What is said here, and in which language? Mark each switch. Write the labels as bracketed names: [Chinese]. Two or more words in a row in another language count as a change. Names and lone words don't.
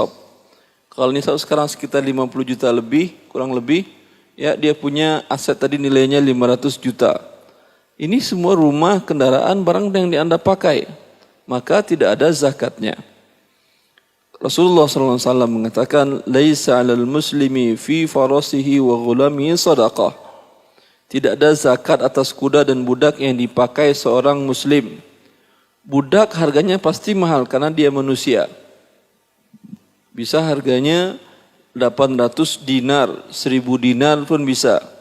[Indonesian] Kalau nisab sekarang sekitar 50 juta lebih, kurang lebih, ya dia punya aset tadi nilainya 500 juta. Ini semua rumah, kendaraan, barang yang Anda pakai. Maka tidak ada zakatnya. [Arabic] Rasulullah SAW mengatakan, "ليس على المسلم في فرسه وغلامه صدقة." [Indonesian] Tidak ada zakat atas kuda dan budak yang dipakai seorang muslim. Budak harganya pasti mahal karena dia manusia. Bisa harganya 800 dinar, 1000 dinar pun bisa.